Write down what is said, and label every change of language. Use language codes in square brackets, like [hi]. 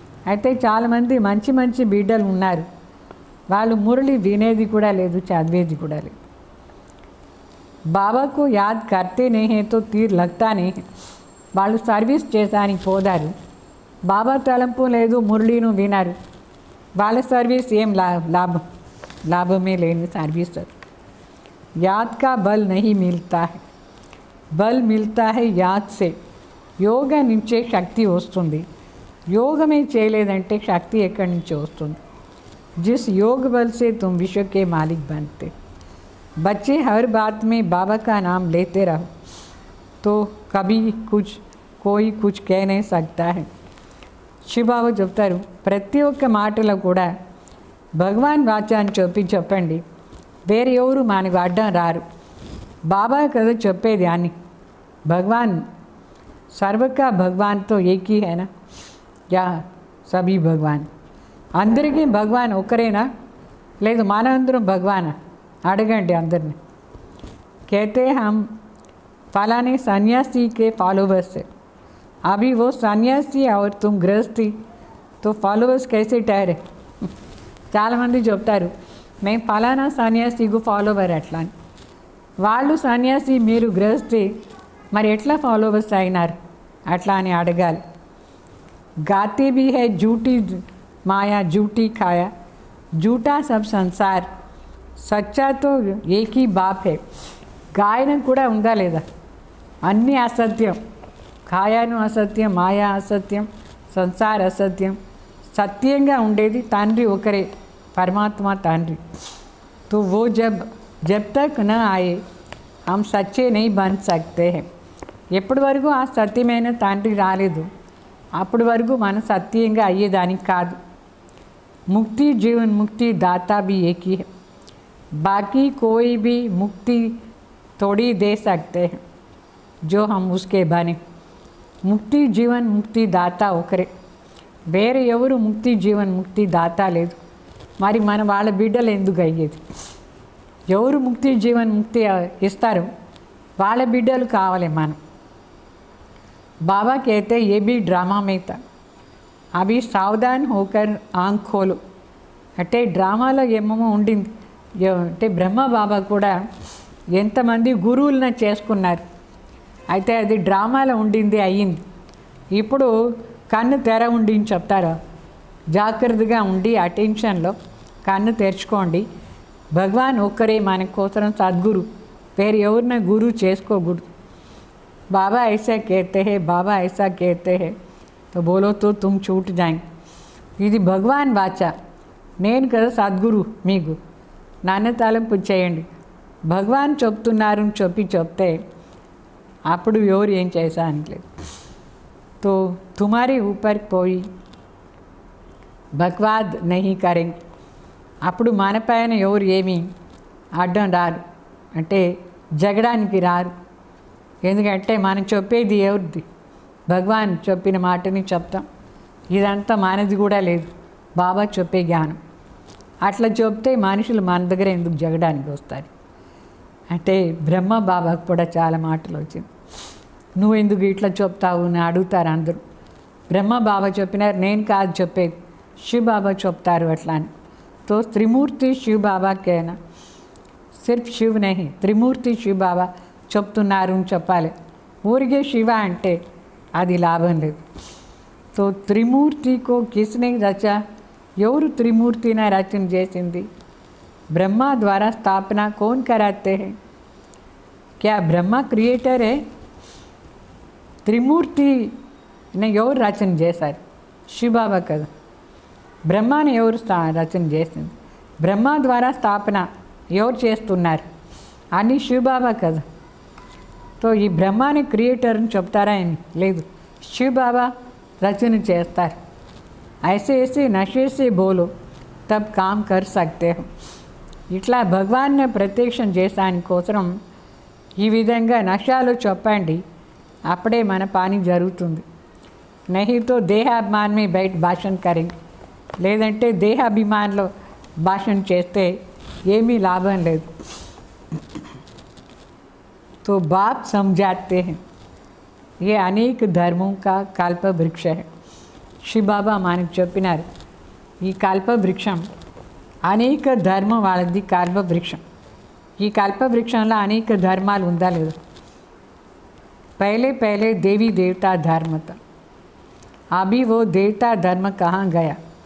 [te] అయితే చాలామంది మంచి మంచి బిడ్డలు ఉన్నారు, వాళ్ళు మురళి వినేది కూడా లేదు, చదివేది కూడా లేదు. [hi] బాబాకు యాద్ కర్తే నహీ తో తీర్ లగ్తా నహీ. [te] వాళ్ళు సర్వీస్ చేసానికి పోదారు, బాబా తలంపు లేదు, మురళీను వినారు, వాళ్ళ సర్వీస్ ఏం లాభమే లేని సర్వీస్. [hi] याद का बल नहीं मिलता है, बल मिलता है याद से. [te] యోగ నుంచే శక్తి వస్తుంది. యోగమే చేయలేదంటే శక్తి ఎక్కడి నుంచి వస్తుంది? [hi] जिस योग बल से तुम विश्व के मालिक बनते. बच्चे हर बात में बाबा का नाम लेते रहो तो कभी कोई कुछ कह नहीं सकता है. [te] శివబాబా చెప్తారు ప్రతి ఒక్క మాటలో కూడా భగవాన్ వాచాన్ని చెప్పండి, వేరే ఎవరు మనకు అడ్డం రారు. బాబా కదా చెప్పేది అని. [hi] భగవాన్ సర్వకా భగవాన్తో ఏకీ హైనా యా సభీ భగవాన్. [te] అందరికీ భగవాన్ ఒకరేనా లేదు మనందరం భగవానా? అడగండి అందరిని. [hi] कहते हम फलाने सन्यासी के फॉलोवर्स है, अभी वो सन्यासी और तुम गृहस्थी तो फॉलोवर्स कैसे ठहरे. [te] చాలామంది చెప్తారు మేము ఫలానా సన్యాసికు ఫాలోవర్ అట్లా అని. వాళ్ళు సన్యాసి మీరు గృహస్థి, మరి ఎట్లా ఫాలోవర్స్ అయినారు అట్లా అని అడగాలి. [hi] గాతే भी है झूठी माया झूठी खाया, झूठा सब संसार, సచ్చా తో ఏకీ బాప్ హే. [te] గాయనం కూడా ఉందా లేదా? అన్నీ అసత్యం. కాయాను అసత్యం, మాయా అసత్యం, సంసార అసత్యం. సత్యంగా ఉండేది తండ్రి ఒకరే, परमात्मा తండ్రి. [hi] तो वो जब तक न आए हम सच्चे नहीं बन सकते हैं. [te] ఎప్పటి వరకు ఆ సత్యమైన తండ్రి రాలేదు అప్పటి వరకు మనం సత్యంగా అయ్యేదానికి కాదు. [hi] मुक्ति जीवन मुक्ति दाता भी एक ही है, बाकी कोई भी मुक्ति थोड़ी दे सकते हैं जो हम उसके बने. मुक्ति जीवन मुक्ति दाता [te] ఒకరే, వేరే ఎవరు ముక్తి జీవన్ ముక్తి దాత లేదు. మరి మన వాళ్ళ బిడ్డలు ఎందుకు అయ్యేది? ఎవరు ముక్తి జీవన్ ముక్తి ఇస్తారు వాళ్ళ బిడ్డలు కావాలి మనం. [hi] బాబా कहते ये भी ड्रामा में था, అవి సావధాన్ హోకర్ ఆంఖ్ ఖోలు. [te] అంటే డ్రామాలో ఏమేమో ఉండింది. అంటే బ్రహ్మ బాబా కూడా ఎంతమంది గురువులను చేసుకున్నారు, అయితే అది డ్రామాలో ఉండింది అయ్యింది. ఇప్పుడు కన్ను తెర ఉండి అని చెప్తారు. జాగ్రత్తగా ఉండి అటెన్షన్లో కన్ను తెరుచుకోండి. భగవాన్ ఒక్కరే మన కోసం సద్గురు, వేరే ఎవరిన గురువు చేసుకోకూడదు. [hi] बाबा ऐसा कहते हैं, बाबा ऐसा कहते हैं, तो बोलो तो तुम छूट जाएंगे. [te] ఇది భగవాన్ వాచ. నేను కదా సద్గురు మీకు. నాన్న తలంపు చేయండి. భగవాన్ చెప్తున్నారు చెప్తే అప్పుడు ఎవరు ఏం చేశానికి లేదు. [hi] तो तुम्हारे ऊपर कोई బక్వాద్ నహీ కరెంగే. [te] అప్పుడు మన పైన ఎవరు ఏమీ అడ్డం రారు, అంటే జగడానికి రారు. ఎందుకంటే మనం చెప్పేది ఎవరిది? భగవాన్ చెప్పిన మాటని చెప్తాం. ఇదంతా మనది కూడా లేదు, బాబా చెప్పే జ్ఞానం. అట్లా చెప్తే మనుషులు మన దగ్గర ఎందుకు జగడానికి వస్తారు? అంటే బ్రహ్మ బాబాకు కూడా చాలా మాటలు వచ్చింది. నువ్వు ఎందుకు ఇట్లా చెప్తావు అని అడుగుతారు అందరూ. బ్రహ్మ బాబా చెప్పినారు, నేను కాదు చెప్పేది, శివ బాబా చెప్తారు అట్లా అని. తో త్రిమూర్తి శివ బాబాకేనా, [hi] సిర్ఫ్ శివ్ నహి, [te] త్రిమూర్తి శివ బాబా చెప్తున్నారు అని చెప్పాలి. ఊరికే శివ అంటే అది లాభం లేదు. [hi] तो त्रिमूर्ति को किसने रचा? [te] ఎవరు త్రిమూర్తిని రచన చేసింది? [hi] ब्रह्मा द्वारा स्थापना कौन कराते हैं? क्या ब्रह्मा क्रिएटर है? [te] త్రిమూర్తిని ఎవరు రచన చేశారు? శివబాబా కదా. బ్రహ్మాని ఎవరు రచన చేసింది? బ్రహ్మ ద్వారా స్థాపన ఎవరు చేస్తున్నారు? అని శివబాబా కదా. तो ఈ బ్రహ్మాని క్రియేటర్ అని చెప్తారా? లేదు, శివబాబా రచన చేస్తారు. [hi] ऐसे ऐसे नशे से बोलो तब काम कर सकते हो. [te] ఇట్లా భగవాన్ని ప్రత్యక్షం చేసాని కోసం ఈ విధంగా నశాలు చెప్పండి, అప్పుడే మన పని జరుగుతుంది. [hi] నహితో దేహాభిమానమే బయట భాషణ కరెంगे, [te] లేదంటే దేహాభిమానంలో భాషణ చేస్తే ఏమీ లాభం లేదు. [hi] तो बाप समझाते हैं ये अनेक धर्मों का कल्प वृक्ष है. [te] శివ బాబా మనకు చెప్పినారు, ఈ కల్ప వృక్షం అనేక ధర్మం వాళ్ళది కల్ప వృక్షం. ఈ కల్ప వృక్షంలో అనేక ధర్మాలు ఉందా లేదా? [hi] पहले पहले देवी देवता धर्म था, अभी वो देवता धर्म कहाँ गया?